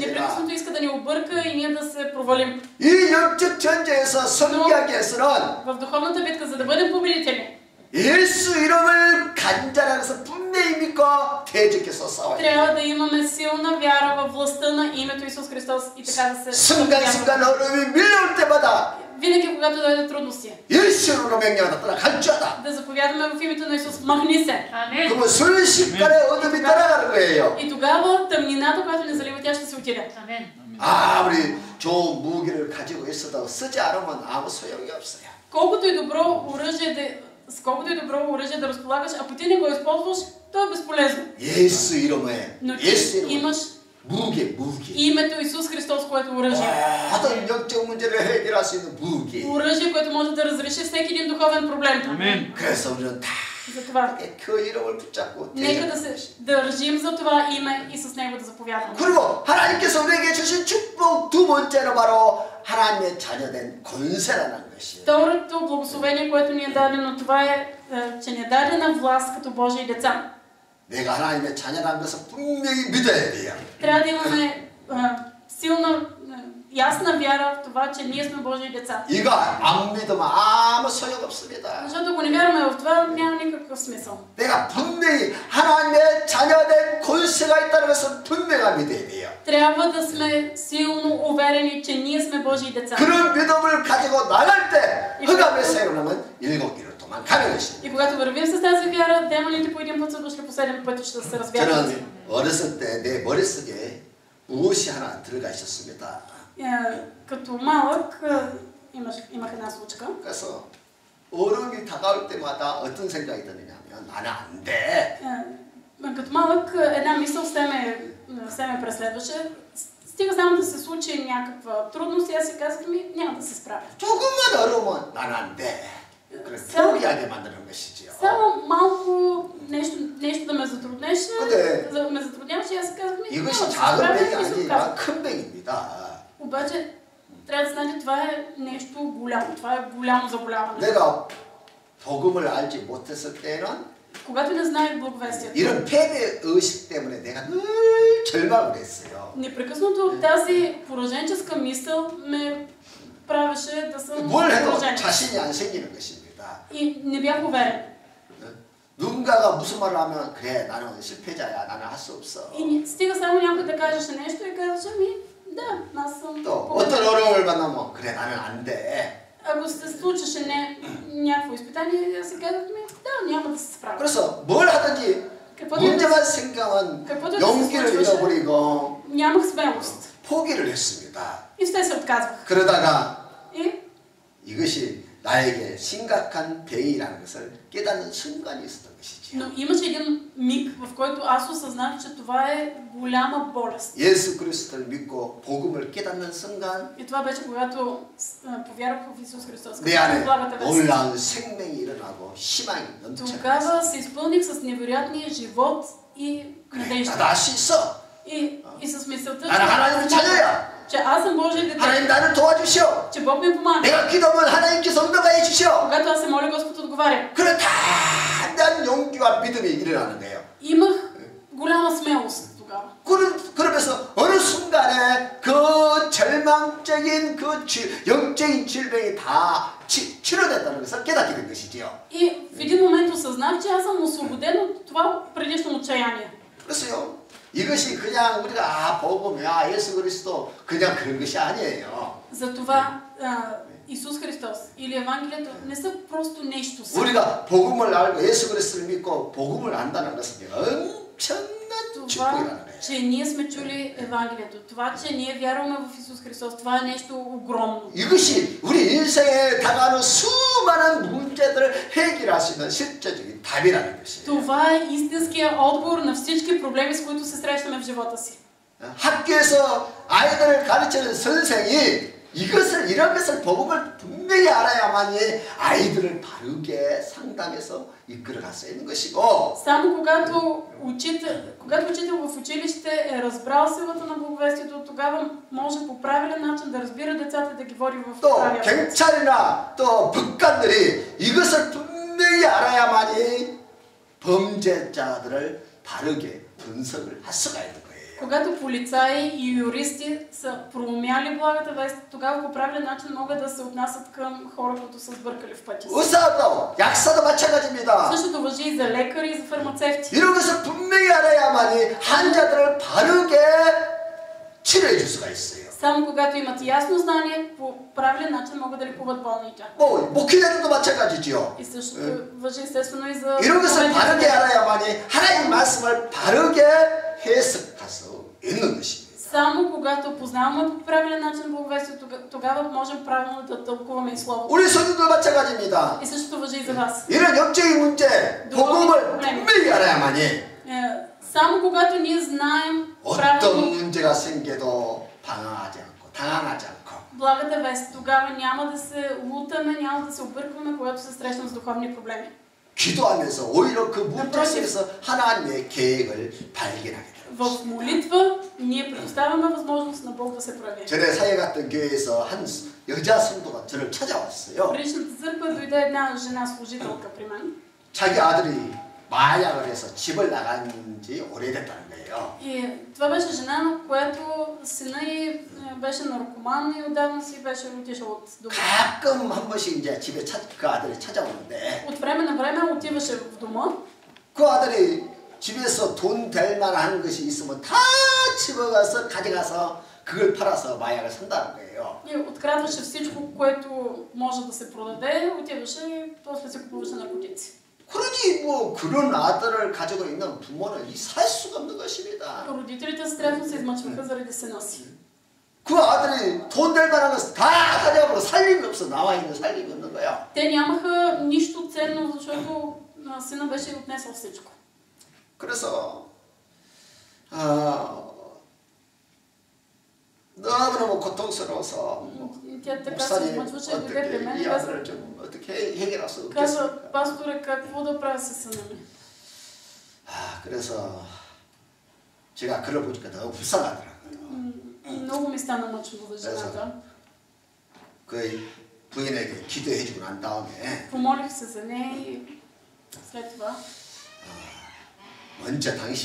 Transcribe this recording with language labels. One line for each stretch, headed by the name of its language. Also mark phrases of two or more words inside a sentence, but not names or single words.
Bulgarian: Непрекъснато иска да ни обърка и ние да се провалим.
Korean: 이 영적 전쟁에서 승리하기 위해서는
Bulgarian: В духовната битка, за да бъдем победители,
Korean: 예수 이름을 간절하면서 분명히 믿고 대적해서 싸워야 돼요.
Bulgarian: трябва да имаме силна вяра във властта на името Исус Христос и така да се
Korean: 순간순간 어려움이 밀려올 때마다
Bulgarian: винаги, когато дойдат трудности,
Korean: 예수 이름으로 명령하다 떠나 갈지어다.
Bulgarian: да заповядаме в името на Исус, махни се.
Korean: 그러면 순식간에 어둠이 떠나가는 거예요.
Bulgarian: И тогава тъмнината, която ни залива, тя ще се отиде.
Korean: 아무리 좋은 무기를 가지고 있어도 쓰지 않으면 아무 소용이 없어요.
Bulgarian: Колкото и добро оръжие да разполагаш, ако ти не го използваш, то е безполезно.
Korean: 예수 이름에
Bulgarian: Но
Korean: 예수
Bulgarian: ти
Korean: 이름에
Bulgarian: имаш
Korean: 무기
Bulgarian: името Исус Христос, което е оръжие.
Korean: 모든 영적 문제를 해결할 수 있는 무기.
Bulgarian: Оръжие, което може да разреши всеки един духовен проблем. Амин.
Korean: 그래서 우리는 다
Bulgarian: Затова
Korean: 그 이름을 붙잡고
Bulgarian: нека да
Korean: 대적하는
Bulgarian: се държим за това име и с него да заповядаме.
Korean: 그리고 하나님께서 우리에게 주신 축복 두 번째는 바로 하나님의 자녀된 권세라는 것이에요.
Bulgarian: Второто благословение, което ни е дадено, това е, че ни е дадена власт като Божии деца.
Korean: 내가 하나님의 자녀라는 것을 분명히 믿어야 돼요.
Bulgarian: Трябва да имаме силна ясна вяра в това, че ние сме Божии деца.
Korean: 이거 안 믿으면 아무 소용없습니다.
Bulgarian: Защото ако не вярваме в това, няма никакъв смисъл.
Korean: 내가 분명히 하나님의 자녀된 권세가 있다는 것을 분명히 믿어야 돼요.
Bulgarian: Трябва да сме силно уверени, че ние сме Божии деца.
Korean: 그런 믿음을 가지고 나갈 때 흑암의 세로라면 7길을 동안 가는 것입니다.
Bulgarian: И когато вървим с тази вяра, демоните по един път са дошли, по 7 пъти ще се развяват.
Korean: 저는 어렸을 때 내 머릿속에 무엇이 하나 들어가 있었습니다.
Bulgarian: Като малък имах една случка.
Korean: 그래서 어려움이 다가올 때마다 어떤 생각이 드느냐면 나는 안 돼.
Bulgarian: Като малък една мисъл все ме преследваше. Стига само да се случи някаква трудност и аз си казах ми, няма да се справя.
Korean: 조금만 어려우면 나는 안 돼. 그래 포기하게 만드는 것이지요.
Bulgarian: Само малко нещо да ме затрудняваше и аз си казах ми, няма да се
Korean: 이것이
Bulgarian: справя
Korean: 작은
Bulgarian: и
Korean: 백이
Bulgarian: се
Korean: 아니라
Bulgarian: отказах.
Korean: 큰 백입니다.
Bulgarian: Обаче трябва да знаете, това е нещо голямо, това е голямо заболяване.
Korean: 내가 복음을 알지 못했을 때는
Bulgarian: Когато не знаех благовестието,
Korean: 이런 패배 의식 때문에 내가 늘 절망을 했어요.
Bulgarian: непрекъснато тази пораженческа мисъл ме правеше да съм
Korean: 뭘 해도
Bulgarian: поражен.
Korean: 자신이 안 생기는 것입니다.
Bulgarian: И не бях уверен.
Korean: 누군가가 무슨 말을 하면 그래 나는 실패자야 나는 할 수 없어.
Bulgarian: И стига само някой да кажеше нещо и казваше ми, да, аз съм
Korean: 또 어떤 어려움을 만나면 그래 나는 안 돼.
Bulgarian: Ако се случеше някакво изпитание, аз си казах ми, да, няма да се справя.
Korean: 그래서 뭘 하든지 문제만 생각하면 용기를 잃어버리고
Bulgarian: нямах смелост.
Korean: 포기를 했습니다.
Bulgarian: И все се отказвах.
Korean: 그러다가
Bulgarian: И
Korean: 이것이 나에게 심각한 병이라는 것을 깨닫는 순간이 있었던 것이지요.
Bulgarian: но имаше един миг, в който аз осъзнах, че това е голяма болест.
Korean: 예수 그리스도를 믿고 복음을 깨닫는 순간
Bulgarian: И това беше когато повярвах в Исус Христос.
Korean: 내 안에 놀라운 생명이 일어나고 희망이 넘쳐나고
Bulgarian: тогава се изпълних с невероятния живот и надежда.
Korean: 나도 할 수 있어.
Bulgarian: И с мисълта,
Korean: 나는 하나님의 자녀야.
Bulgarian: че аз съм Божие дете.
Korean: 하나님 나를 도와주시오.
Bulgarian: че Бог ми помага.
Korean: 내가 기도하면 하나님께서 응답해 주시오.
Bulgarian: когато аз се моля, Господ отговаря.
Korean: 그런 단단한 용기와 믿음이 일어나는 거예요.
Bulgarian: Имах голяма смелост тогава.
Korean: 그러면서 어느 순간에 그 절망적인 그 영적인 질병이 다 치료됐다는 것을 깨닫게 된 것이지요.
Bulgarian: И в един момент осъзнах, че аз съм освободен от това предишно отчаяние.
Korean: 그래서요. 이것이 그냥 우리가 복음이야 예수 그리스도 그냥 그런 것이 아니에요.
Bulgarian: затова Исус Христос или Евангелието не са просто нещо.
Korean: 우리가 복음을 알고 예수 그리스도를 믿고 복음을 안다는 것은 엄청난 축복이라는 거예요.
Bulgarian: че ние сме чули Евангелието, това, че ние вярваме в Исус Христос, това е нещо огромно.
Korean: 이것이 우리 인생에 다가오는 수많은 문제들을 해결할 수 있는 실제적인 답이라는 것이에요.
Bulgarian: Това е истинския отговор на всички проблеми, с които се срещаме в живота си.
Korean: 학교에서 아이들을 가르치는 선생이 이런 것을 복음을 분명히 알아야만이 아이들을 바르게 상담해서 이끌어갈 수 있는 것이고.
Bulgarian: Само когато учител в училище е разбрал силата на благовестието, тогава може по правилен начин да разбира децата, да ги води в правилен
Korean: 또 경찰이나 또 법관들이 이것을 분명히 알아야만이 범죄자들을 바르게 분석을 할 수가 있는 거예요.
Bulgarian: Когато полицаи и юристи са проумяли благата вест, тогава по правилен начин могат да се отнасят към хора, които са сбъркали в пътя си.
Korean: 의사도 약사도 마찬가지입니다.
Bulgarian: Същото важи и за лекари, и за фармацевти.
Korean: 이런 것을 분명히 알아야만이 환자들을 바르게 치료해 줄 수가 있어요.
Bulgarian: Само когато имат ясно знание, по правилен начин могат да лекуват болните.
Korean: 목회자들도 마찬가지지요.
Bulgarian: И същото важи естествено и за
Korean: 이런 것을 바르게 알아야만이 하나님 말씀을 바르게 해석할 수 있는 것입니다.
Bulgarian: Само когато познаваме по правилен начин благовестието, тогава можем правилно да тълкуваме и Словото.
Korean: 우리 성도도 마찬가지입니다.
Bulgarian: И същото важи и за вас.
Korean: 이런 영적인 문제, 복음을 분명히 알아야만이
Bulgarian: само когато ние знаем
Korean: 어떤 문제가 생겨도 당황하지 않고
Bulgarian: благата вест, тогава няма да се лутаме, няма да се объркваме, когато се срещнем с духовни проблеми.
Korean: 기도하면서 오히려 그 문제 속에서 하나님의 계획을 발견하게 됩니다.
Bulgarian: В молитва ние предоставяме възможност на Бог да се прояви.
Korean: 전에 사회 갔던 교회에서 한 여자 성도가 저를 찾아왔어요.
Bulgarian: В предишната църква дойде една жена служителка при мен.
Korean: 자기 아들이 마약을 해서 집을 나간 지 오래됐다는 거예요.
Bulgarian: И това беше жена, на която сина й беше наркоман и отдавна си беше отишъл от дома.
Korean: 가끔 한 번씩 이제 집에 그 아들이 찾아오는데
Bulgarian: От време на време отиваше в дома.
Korean: 그 아들이 집에서 돈 될 만한 것이 있으면 다 집어가서 가져가서 그걸 팔아서 마약을 산다는 거예요.
Bulgarian: И открадваше всичко, което може да се продаде, отиваше и после се купуваше наркотици.
Korean: 그러니 뭐 그런 아들을 가지고 있는 부모는 살 수가 없는 것입니다.
Bulgarian: Родителите страшно се измъчваха заради сина си.
Korean: 그 아들이 돈 될 만한 것을 다 가져가고 살림이 없어. 나와 있는 살림이 없는 거야.
Bulgarian: Те нямаха нищо ценно, защото сина беше отнесъл всичко.
Korean: 그래서 너무너무 고통스러워서
Bulgarian: Тя така се
Korean: 목사님
Bulgarian: измъчваше и дойде при
Korean: 어떻게
Bulgarian: мен
Korean: 이
Bulgarian: и каза,
Korean: 아들을 좀 어떻게 해결할 수
Bulgarian: каза,
Korean: 없겠습니까?
Bulgarian: пасторе, какво да правя със сина ми?
Korean: 그래서 제가 글을 보니까 너무 불쌍하더라고요.
Bulgarian: Много ми стана мъчно за жената.
Korean: 그 부인에게 기도해주고 난 다음에
Bulgarian: Помолих се за нея и след това
Korean: 먼저 당신이